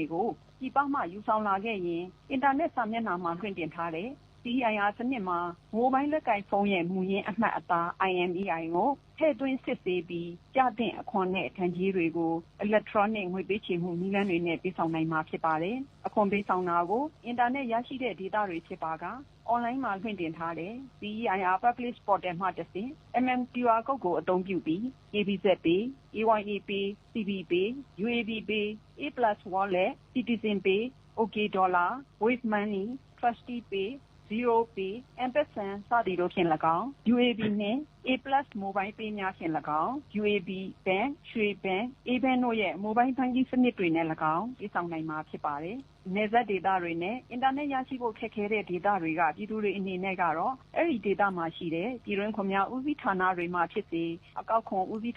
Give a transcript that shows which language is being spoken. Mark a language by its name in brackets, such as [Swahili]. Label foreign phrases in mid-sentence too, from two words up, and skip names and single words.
[Burmese] တွေကိုပြည်ပမှယူဆောင်လာခဲ့ရင်အင်တာနက်စာမျက်နှာမှာလွှင့်တင်ထားတဲ့CEIR စနစ်မှာမိုဘိုင်းလက်ကင်ဖုန်းရဲ့မူရင်းအမှတ်အသား IMEI ကိုထည့်သွင်းစစ်ဆေးပြီးကြားတဲ့အခွန်နဲ့ဒဏ်ကြေးတွေကို electronic ငွေပေးချေမှုနည်းလမ်းတွေနဲ့ပေးဆောင်နိုင်မှာဖြစ်ပါတယ်။အခွန်ပေးဆောင်တာကိုအင်တာနက်ရရှိတဲ့ဒေ တာတွေဖြစ်ပါကအွန်လိုင်းမှာလွှင့်တင်ထားတဲ့ CEIR Public Portal မှတစ်ဆင့် MMQR ကုတ်ကိုအသုံးပြုပြီး KBZ Pay, AYA Pay, CB Pay, UAB Pay, A+ Wallet, Citizen Pay, OK Dollar, Wave Money, Trusty Pay, Zero Pay, M-Pesa စသည်တို့ဖြင့်၎င်း UAB နှင့် A+ Mobile Pay များဖြင့်၎င်း UAB Bank, ရွှေ Bank, A-Bank တို့ရဲ့ [English] Mobile Banking [Burmese] စနစ်တွေနဲ့၎င်းပေးဆောင်နိုင်မှာဖြစ်ပါတယ်။နယ်စပ်ဒေသတွေနဲ့အင်တာနက်ရရှိဖို့ခက်ခဲ တဲ့ဒေသတွေကပြည်သူတွေအနေနဲ့ကတော့အဲ့ဒီဒေသမှာရှိတဲ့ပြည်တွင်းခွန်များဦးစီးဌာနတွေမှာဖြစ်စေအကောက်ခွန်ဦးစီးဌာ